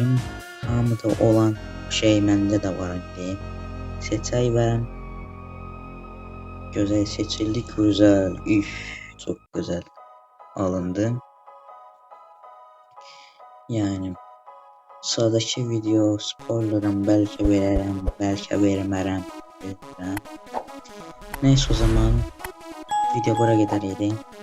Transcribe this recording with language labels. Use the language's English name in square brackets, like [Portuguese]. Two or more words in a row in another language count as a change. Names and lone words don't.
[Azerbaijani] Hamıda olan şey məndə də var indi. Seçək və güzel seçildik. Güzel. [Turkish] Üf, çok güzel alındı. [Azerbaijani] Yani sıradaki video spoilerım belki veririm, belki vermərəm. [Turkish] Neyse o zaman video bura kadar idi.